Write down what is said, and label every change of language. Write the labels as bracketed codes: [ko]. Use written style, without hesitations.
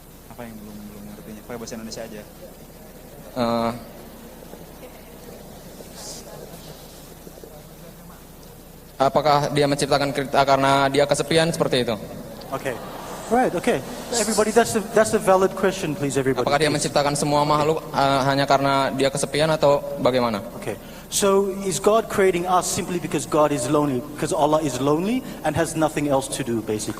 [id] Apa yang belum ngertinya? Pakai bahasa Indonesia aja. apakah dia menciptakan kita karena dia kesepian seperti itu? [en] Okay. Right, okay. Everybody, that's a valid question, please, everybody. [id] Apakah dia menciptakan semua makhluk hanya karena dia kesepian atau bagaimana? [en] Okay. So is God creating us simply because God is lonely, because Allah is lonely and has nothing else to do, basically?